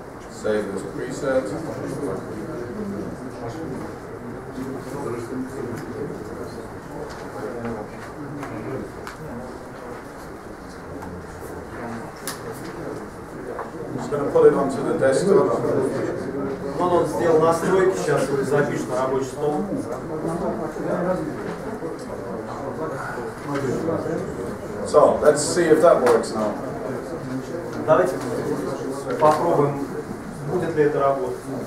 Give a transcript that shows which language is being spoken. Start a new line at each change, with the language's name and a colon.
English: Save this preset. I'm just going to put it onto the desktop.
Russian: Вот он сделал настройки, сейчас их запишет на рабочий стол.
English: So let's see if that works now.
Russian: Давайте попробуем, будет ли это работать.